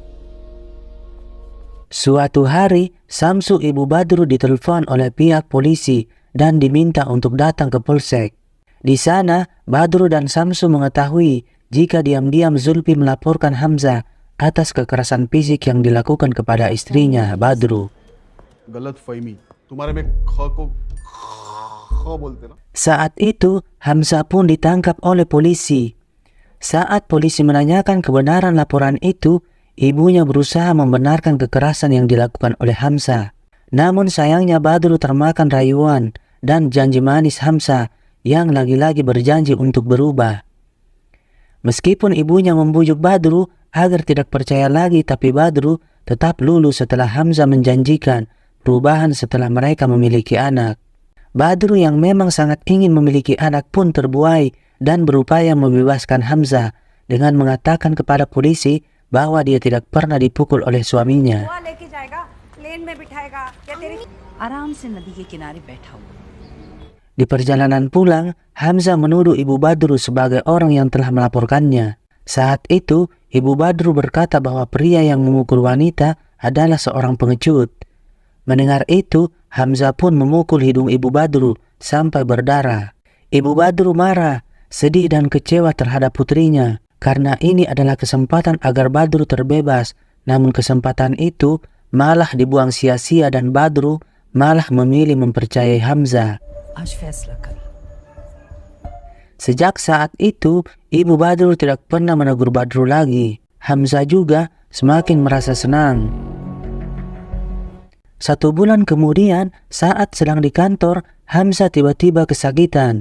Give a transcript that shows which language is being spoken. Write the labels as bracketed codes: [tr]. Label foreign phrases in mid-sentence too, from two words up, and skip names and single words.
[id] Suatu hari, Samsu ibu Badru ditelepon oleh pihak polisi dan diminta untuk datang ke polsek. Di sana, Badru dan Samsu mengetahui jika diam-diam Zulfi melaporkan Hamzah atas kekerasan fisik yang dilakukan kepada istrinya, Badru. [hi] गलत फहमी तुम्हारे में ख को ख बोलते ना. [id] Saat itu, Hamzah pun ditangkap oleh polisi. Saat polisi menanyakan kebenaran laporan itu, ibunya berusaha membenarkan kekerasan yang dilakukan oleh Hamzah. Namun sayangnya Badru termakan rayuan dan janji manis Hamzah yang lagi-lagi berjanji untuk berubah. Meskipun ibunya membujuk Badru agar tidak percaya lagi, tapi Badru tetap luluh setelah Hamzah menjanjikan perubahan setelah mereka memiliki anak. Badru yang memang sangat ingin memiliki anak pun terbuai dan berupaya membebaskan Hamzah dengan mengatakan kepada polisi bahwa dia tidak pernah dipukul oleh suaminya. [hi] आराम से नदी के किनारे बैठा हुआ. [id] Di perjalanan pulang, Hamzah menuduh ibu Badru sebagai orang yang telah melaporkannya. Saat itu, ibu Badru berkata bahwa pria yang memukul wanita adalah seorang pengecut. Mendengar itu, Hamzah pun memukul hidung ibu Badru sampai berdarah. Ibu Badru marah, sedih dan kecewa terhadap putrinya karena ini adalah kesempatan agar Badru terbebas. Namun kesempatan itu malah dibuang sia-sia dan Badru malah memilih mempercayai Hamzah. [hi] आज फैसला कर. [id] Sejak saat itu, ibu Badru tidak pernah menegur Badru lagi. Hamzah juga semakin merasa senang. 1 bulan kemudian, saat sedang di kantor, Hamzah tiba-tiba kesakitan.